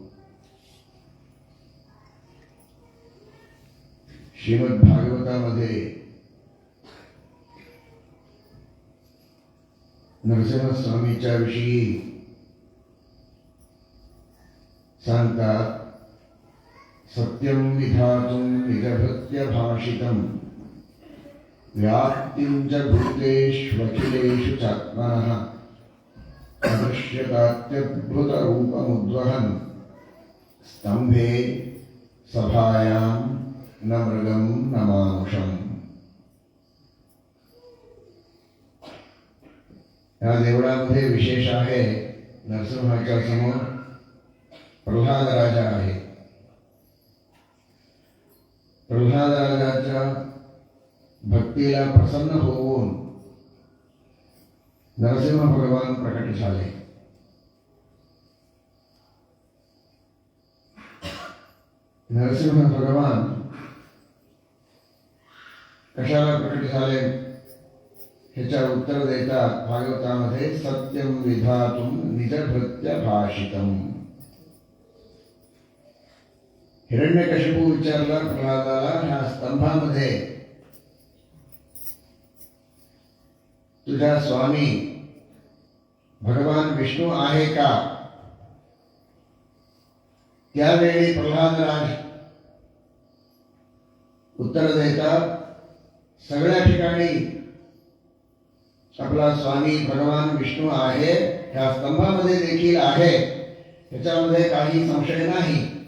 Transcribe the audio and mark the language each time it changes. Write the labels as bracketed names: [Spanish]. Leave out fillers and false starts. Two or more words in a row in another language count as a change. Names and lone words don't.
[Marathi] श्रीमद भागवतामध्ये नरसिंहस्वामीच्या विषयी सांगतात, [Sanskrit] सत्यं विधातुं निजभृत्य भाषितं व्याप्तिं च भूतेष्वखिलेषु चात्मनः अदृश्यतात्यद्भुतरूपमुद्वहन् स्तंभे सभायां न मृगं न मानुषम्. [Marathi] या देवळामध्ये विशेष आहे, नरसिंहाच्या समोर प्रल्हाद राजा आहे. प्रल्हाद राजाच्या भक्तीला प्रसन्न होऊन नरसिंह भगवान प्रकट झाले. नरसिंह भगवान कशाला प्रकट झाले ह्याच्या उत्तर देतात भागवतामध्ये. [Sanskrit] सत्यम विधातुम निजभृत्य भाषितम. [Marathi] हिरण्यकशिपू विचारला प्रल्हादाला, ह्या स्तंभामध्ये तुझा स्वामी भगवान विष्णू आहे का? त्यावेळी प्रल्हादराज उत्तर देतात, सगळ्या ठिकाणी आपला स्वामी भगवान विष्णू आहे, ह्या स्तंभामध्ये देखील आहे, त्याच्यामध्ये काही संशय नाही.